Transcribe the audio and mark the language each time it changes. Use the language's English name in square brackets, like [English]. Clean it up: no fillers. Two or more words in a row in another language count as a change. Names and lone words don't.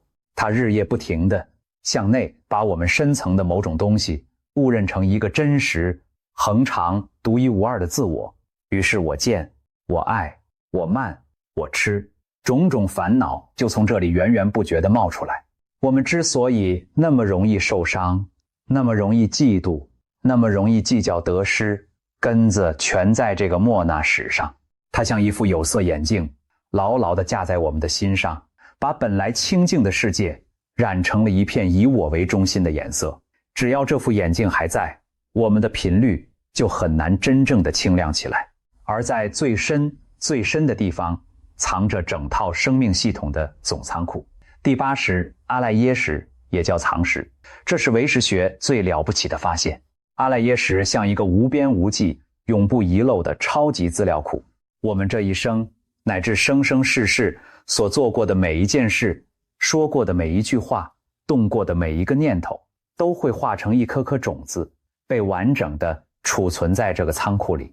[Chinese] 它日夜不停地向內把我們深層的某種東西誤認成一個真實、恆常、獨一無二的自我。於是我見、我愛、我慢、我痴，種種煩惱就從這裡源源不絕地冒出來。我們之所以那麼容易受傷，那麼容易嫉妒，那麼容易計較得失，根子全在這個莫那識上。它像一副有色眼鏡，牢牢地架在我們的心上，把本來清淨的世界染成了一片以我為中心的顏色。只要這副眼鏡還在，我們的頻率就很難真正的清亮起来。而在最深最深的地方，藏着整套生命系統的總倉庫。第8識阿賴耶識也叫藏識，這是唯识學最了不起的發現。阿賴耶識像一個無邊無際、永不遺漏的超級資料庫。我們這一生乃至生生世世所做過的每一件事，說過的每一句話，動過的每一個念頭，都會化成一顆顆種子，被完整的儲存在這個倉庫裡。